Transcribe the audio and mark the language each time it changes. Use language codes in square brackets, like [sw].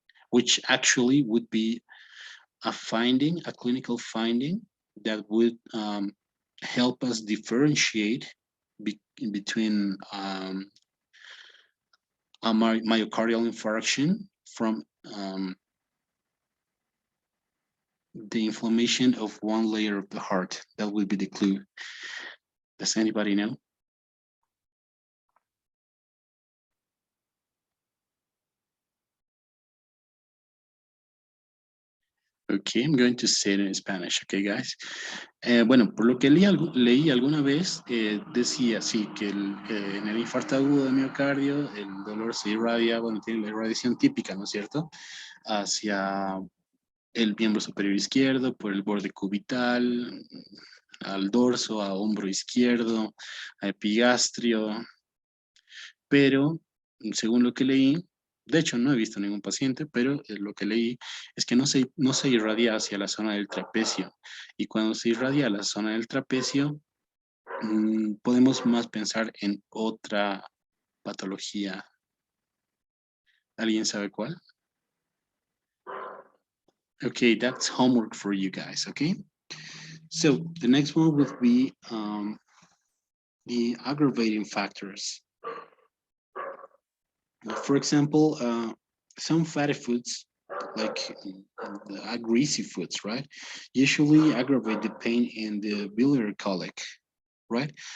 [en] Which actually would be a finding, a clinical finding that would help us differentiate between a myocardial infarction from the inflammation of one layer of the heart. That would be the clue. Does anybody know? Okay, I'm going to say it in Spanish, okay, guys? [es] Bueno, por lo que leí alguna vez, decía así que en el infarto agudo de miocardio, el dolor se irradia, bueno, tiene la irradiación típica, ¿no es cierto? Hacia el miembro superior izquierdo, por el borde cubital, al dorso, a hombro izquierdo, a epigastrio, pero según lo que leí, de hecho no he visto ningún paciente, pero lo que leí es que no se irradia hacia la zona del trapecio. Y cuando se irradia a la zona del trapecio, podemos más pensar en otra patología. ¿Alguien sabe cuál? [en] Okay, that's homework for you guys, okay? So the next one would be the aggravating factors. For example, some fatty foods, like greasy foods, right, usually aggravate the pain in the biliary colic, right?